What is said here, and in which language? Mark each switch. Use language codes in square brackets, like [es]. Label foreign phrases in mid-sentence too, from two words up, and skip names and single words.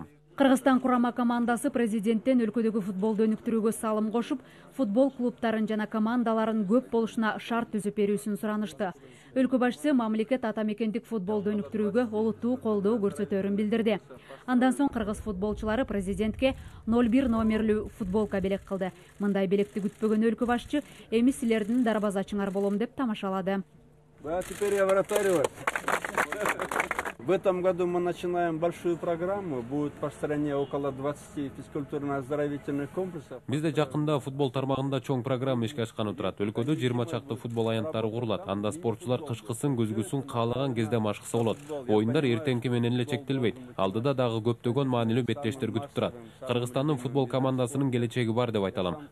[ky] Кыргызстан курама командасы президенттен өлкөдөгү футболду өнүктүрүүгө салым кошуп, футбол клубтарын жана командаларын көп болушуна шарт түзүп берүүсүн суранышты. Өлкө башчысы мамлекет ата мекендик футболду өнүктүрүүгө олуттуу колдоо көрсөтөөрүн билдирди. Андан соң кыргыз футболчулары президентке 01 номерлүү футболка белек кылды. Мындай белекти күтпөгөн өлкө башчы эми силердин дарбазачыңар болом деп тамашалады. [ru] Теперь я вратарь. В этом году мы начинаем большую программу. Будет по стране около 20 физкультурно-оздоровительных комплексов. [ky] Бизде жакында футбол тармагында чоң программа ишке ашканы турат. Өлкөдө 20 чакты футбол аянттары курулат. Анда спортчулар кышкысын, күзгүсүн каалаган кезде машыкса болот. Оюндар эртеңки менен эле чектелбейт. Алдыда дагы көптөгөн маанилүү беттештер күтүп турат. Кыргызстандын футбол командасынын келечеги бар деп айта алам.